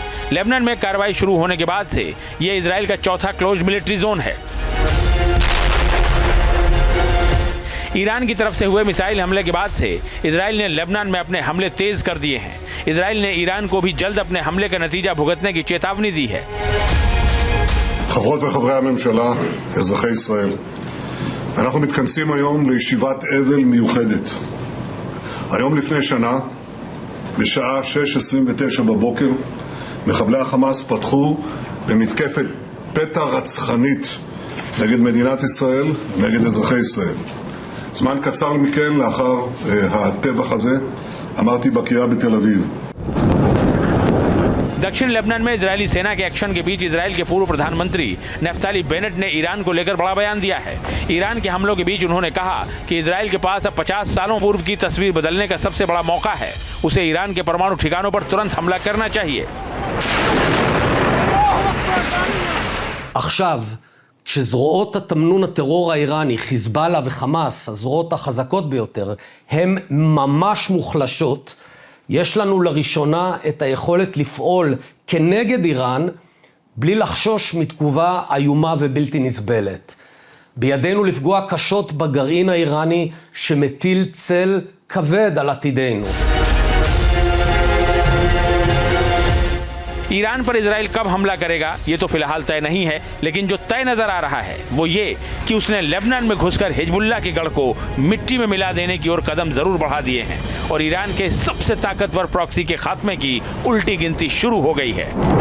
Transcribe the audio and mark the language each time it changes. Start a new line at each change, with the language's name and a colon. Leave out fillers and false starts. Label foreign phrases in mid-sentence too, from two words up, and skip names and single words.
Hindi: लेबनान में कार्रवाई शुरू होने के बाद से यह इजराइल का चौथा
English: closed military zone
Hindi: है। ईरान की तरफ से हुए मिसाइल हमले के बाद से इजराइल ने लेबनान में अपने हमले तेज कर दिए हैं। इजराइल ने ईरान को भी जल्द अपने हमले का नतीजा भुगतने की चेतावनी दी है।
Hebrew: חברות וחברי הממשלה, אזרחי ישראל, אנחנו מתכנסים היום לישיבת אבל מיוחדת. היום לפני שנה, בשעה 6:29 בבוקר, מחבלי החמאס פתחו במתקפת פתע רצחנית נגד מדינת ישראל, נגד אזרחי ישראל. זמן קצר מכן, לאחר הטבח הזה, אמרתי בקריאה בתל אביב.
Hindi: दक्षिण लेबनान में इजरायली सेना के एक्शन के बीच इजराइल के पूर्व प्रधानमंत्री नफ्ताली बेनेट ने ईरान को लेकर बड़ा बयान दिया है। ईरान के हमलों के बीच उन्होंने कहा कि इजराइल के पास अब 50 सालों पूर्व की तस्वीर बदलने का सबसे बड़ा मौका है। उसे ईरान के परमाणु ठिकानों पर तुरंत हमला करना चाहिए।
Hebrew: עכשיו, כשזרועות התמנון הטרור האיראני, חיזבאללה וחמאס, הזרועות החזקות ביותר, הן ממש מוחלשות, יש לנו לראשונה את היכולת לפעול כנגד איראן, בלי לחשוש מתגובה איומה ובלתי נסבלת. בידינו לפגוע קשות בגרעין האיראני שמטיל צל כבד על עתידנו.
Hindi: ईरान पर इजराइल कब हमला करेगा ये तो फिलहाल तय नहीं है, लेकिन जो तय नजर आ रहा है वो ये कि उसने लेबनान में घुसकर हिजबुल्लाह के गढ़ को मिट्टी में मिला देने की ओर कदम जरूर बढ़ा दिए हैं और ईरान के सबसे ताकतवर प्रॉक्सी के खात्मे की उल्टी गिनती शुरू हो गई है।